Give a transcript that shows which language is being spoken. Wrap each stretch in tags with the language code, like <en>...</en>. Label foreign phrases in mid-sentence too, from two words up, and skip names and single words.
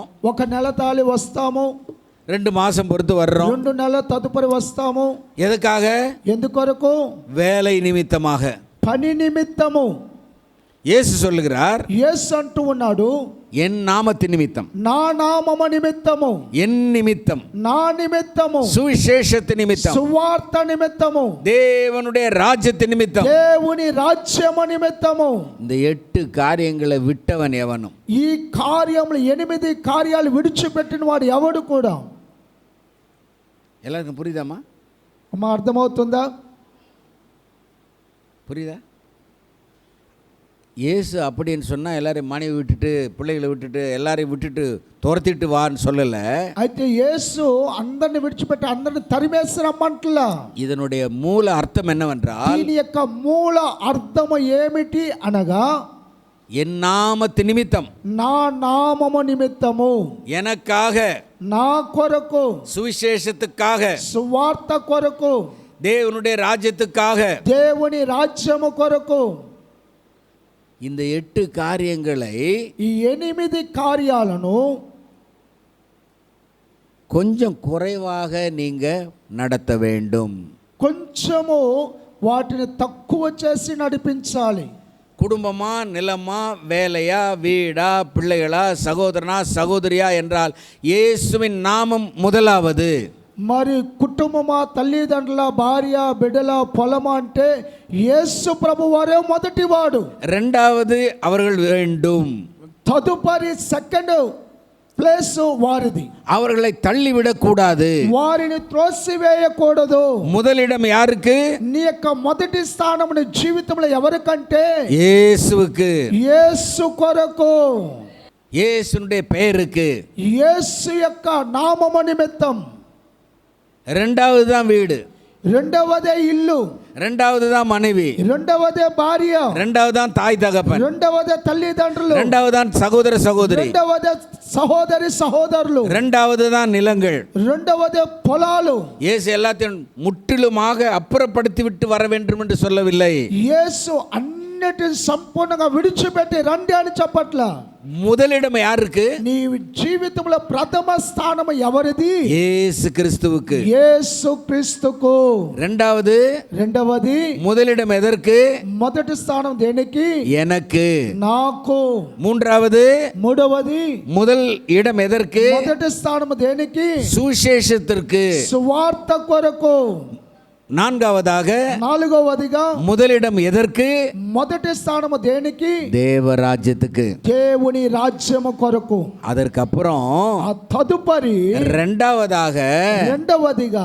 <te>ఒక నెల తాలి వస్తాము,</te> <ta>2 மாதம் பொறுத்து வர்றோம்.</ta> <te>2 నెలల తదుపరి వస్తాము.</te> <ta>எதுக்காக?</ta> <te>ఎందుకొరకు?</te> <ta>வேலை நிமித்தமாக.</ta> <te>పని నిమిత్తము.</te> <ta>இயேசு சொல்லுகிறார்,</ta> <te>యేసు అంటూ ఉన్నాడు,</te> <ta>என் நாமத்தின் நிமித்தம்,</ta> <te>నా నామము నిమిత్తము,</te> <ta>என் நிமித்தம்,</ta> <te>నా నిమిత్తము,</te> <ta>சுவிசேஷத்து நிமித்தம்,</ta> <te>సువార్త నిమిత్తము,</te> <ta>தேவனுடைய ராஜ்யத்தின் நிமித்தம்.</ta> <te>దేవుని రాజ్యము నిమిత్తము.</te> <ta>இந்த 8 காரியங்களை விட்டவன் எவனும்.</ta> <te>ఈ కార్యములు 8 కార్యాలు విడిచిపెట్టిన వాడు ఎవడు కూడా.</te> <ta>எல்லாருக்கும் புரியுதாம்மா?</ta> <te>అమ్మా అర్థమవుతుందా?</te> <ta>புரியுதா? இயேசு அப்படின்னு சொன்னால் எல்லாரையும் மனைவி விட்டுட்டு பிள்ளைகளை விட்டுட்டு எல்லாரையும் விட்டுட்டு துரத்திட்டு வான்னு சொல்லலை.</ta> <te>అయితే యేసు అందరిని విడిచిపెట్టి అందరిని తరిమేసి రమ్మంటలా.</te> <ta>இதனுடைய மூல அர்த்தம் என்னவென்றால்,</ta> <te>దీని యొక్క మూల అర్థము ఏమిటి అనగా,</te> <ta>என் நாமத்து நிமித்தம்,</ta> <te>నా నామము నిమిత్తము,</te> <ta>எனக்காக,</ta> <te>నా కొరకు,</te> <ta>சுவிசேஷத்துக்காக,</ta> <te>సువార్త కొరకు,</te> <ta>தேவனுடைய ராஜ்யத்துக்காக,</ta> <te>దేవుని రాజ్యము కొరకు.</te> <ta>இந்த 8 காரியங்களை,</ta> <te>ఈ 8 కార్యాలను</te> <ta>கொஞ்சம் குறைவாக நீங்க நடத்த வேண்டும்.</ta> <te>కొంచెము వాటిని తక్కువ చేసి నడిపించాలి.</te> <ta>குடும்பமா, நிலமா, வேலையா, வீடா, பிள்ளைகளா, சகோதரனா, சகோதரியா என்றால் இயேசுவின் நாமம் முதலாவது.</ta> <te>మరి కుటుంబమా, తల్లిదండ్రుల, భార్య, బిడ్డల, పొలమా అంటే యేసు ప్రభు వారే మొదటివాడు.</te> <ta>இரண்டாவது அவர்கள் வேண்டும்.</ta> <te>తదుపరి</te> <en>second place</en> <te>వారిది.</te> <ta>அவர்களை తள்ளிவிடக்கூடாது.</ta> <te>వారిని త్రోసివేయకూడదు.</te> <ta>முதலிடம் யாருக்கு?</ta> <te>నీ యొక్క మొదటి స్థానం నీ జీవితంలో ఎవరికంటే</te> <ta>இயேசுவுக்கு,</ta> <te>యేసు కొరకు,</te> <ta>இயேசுனுடைய பெயருக்கு.</ta> <te>యేసు యొక్క నామము నిమిత్తం.</te> <ta>இரண்டாவது தான் வீடு,</ta> <te>రెండవదే ఇల్లు,</te> <ta>இரண்டாவது தான் மனைவி,</ta> <te>రెండవదే భార్య,</te> <ta>இரண்டாவது தான் தாய் தகப்பன்,</ta> <te>రెండవదే తల్లిదండ్రులు,</te> <ta>இரண்டாவது தான் சகோதர சகோதரி,</ta> <te>రెండవదే సహోదరి సహోదరులు,</te> <ta>இரண்டாவது தான் நிலங்கள்.</ta> <te>రెండవదే పొలాలు.</te> <ta>இயேசு எல்லாத்தையும் முற்றிலுமாக அப்புறப்படுத்தி விட்டு வர வேண்டும் என்று சொல்லவில்லை.</ta> <te>యేసు అన్నిటిని సంపూర్ణంగా విడిచిపెట్టి రండి అని చెప్పట్ల.</te> <ta>முதலிடம் யாருக்கு?</ta> <te>నీ జీవితంలో ప్రథమ స్థానం ఎవరిది?</te> <ta>இயேசு கிறிஸ்துவுக்கு.</ta> <te>యేసు క్రీస్తుకు.</te> <ta>రెండవది முதலிடம் எதற்கு?</ta> <te>మొదటి స్థానం దేనికి?</te> <ta>எனக்கு.</ta> <te>నాకు.</te> <ta>மூடவதி முதல் இடம் எதற்கு?</ta> <te>మొదటి స్థానం దేనికి?</te> <ta>சுவிசேஷத்திற்கு.</ta> <te>సువార్త కొరకు. నాలుగవదిగా</te> <ta>முதலிடம் எதற்கு?</ta> <te>మొదటి స్థానము దేనికి?</te> <ta>தேவராஜ்யத்துக்கு.</ta> <te>దేవుని రాజ్యము కొరకు.</te> <ta>அதற்கப்புறம்</ta> <te>ఆ తదుపరి రెండవదిగా</te>